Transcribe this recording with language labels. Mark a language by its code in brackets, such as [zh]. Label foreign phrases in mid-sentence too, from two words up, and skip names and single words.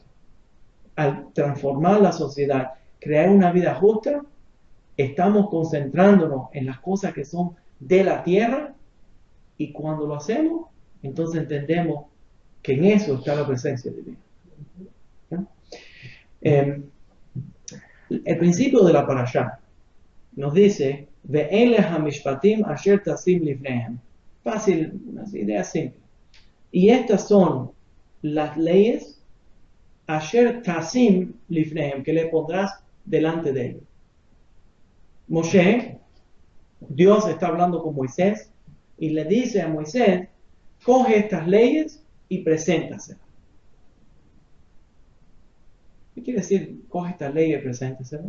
[es] Al transformar la sociedad, crear una vida justa, estamos concentrándonos en las cosas que son de la tierra y cuando lo hacemos, entonces entendemos que en eso está la presencia divina. ¿Ya? El principio de la parashá nos dice [he] ואלה המשפטים אשר תשים לפניהם. [es] Fácil, una idea simple. Y estas son las leyes [he] אשר תשים לפניהם, [es] que le pondrás delante de ellos. Moshe, Dios está hablando con Moisés y le dice a Moisés, coge estas leyes y preséntaselas. ¿Qué quiere decir coge estas leyes y preséntaselas?